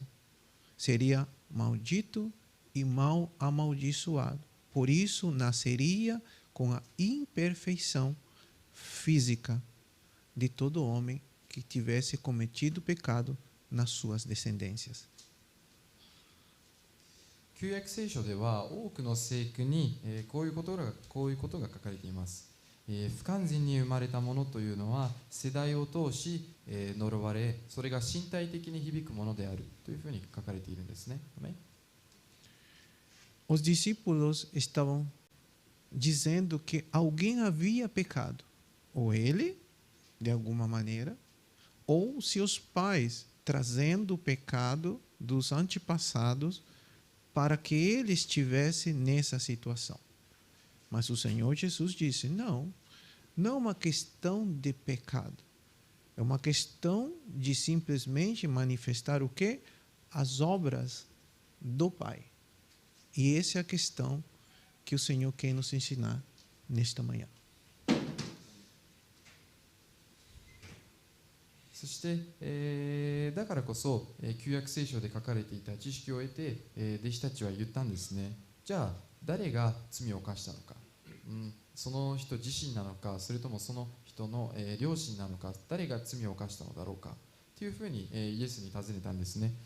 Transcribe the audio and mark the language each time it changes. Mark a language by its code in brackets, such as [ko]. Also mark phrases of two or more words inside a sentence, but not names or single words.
[pt] Seria maldito e mal amaldiçoado. Por isso, nasceria com a imperfeição física de todo homem que tivesse cometido pecado nas suas descendências. [ja] 旧約聖書では多くの聖句に、こういうことが書かれています。不完全に生まれたものというのは世代を通し、呪われ、それが身体的に響くものであるというふうに書かれているんですね。 [pt] Os discípulos estavam dizendo que alguém havia pecado, ou ele, de alguma maneira, ou seus pais, trazendo o pecado dos antepassados para que ele estivesse nessa situação. Mas o Senhor Jesus disse: não é uma questão de pecado. É uma questão de simplesmente manifestar o quê? As obras do Pai. E essa é a questão que o Senhor quer nos ensinar nesta manhã. [ja] そして、だからこそ、旧約聖書で書かれていた知識を得て、弟子たちは言ったんですね。じゃあ誰が罪を犯したのか、その人自身なのか、それともその人の、両親なのか、誰が罪を犯したのだろうかというふうに、イエスに尋ねたんですね。